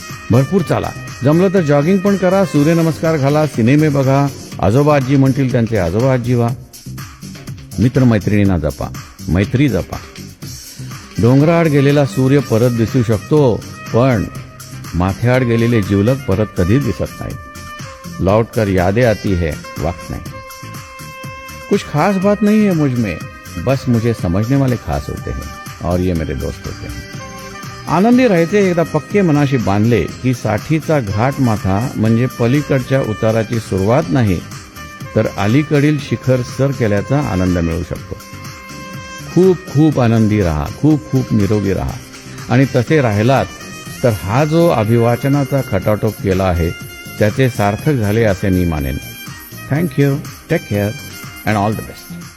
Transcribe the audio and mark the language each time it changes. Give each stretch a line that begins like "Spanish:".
Marathi: भरपूर चाला, जमलं तर जॉगिंग पण करा, सूर्यनमस्कार घाला, सिनेमे बघा, आजोबा आजी म्हणतील त्यांचे आजोबा आजी व्हा, मित्रमैत्रिणींना जपा, मैत्री जपा. डोंगराआड गेलेला सूर्य परत दिसू शकतो, पण माथ्याआड गेलेले जिवलग परत कधीच दिसत नाही.
Hindi: लौट कर यादें आती है, वक्त नहीं. कुछ खास बात नहीं है मुझ में, बस मुझे समझने वाले खास होते हैं और ये मेरे दोस्त होते हैं.
Marathi: आनंदी राहायचे एकदा पक्के मनाशी बांधले की 60चा घाट माथा म्हणजे पलीकडच्या उताराची सुरुवात नाही तर अलीकडील शिखर सर केल्याचा आनंद मिळू शकतो. खूप खूप आनंदी राहा, खूप खूप निरोगी राहा आणि तसे राहिलात तर हा जो अभिवाचनाचा खटाटोप केला आहे त्याचे सार्थक झाले असे मी मानेन.
English: Thank you, take care and all the best.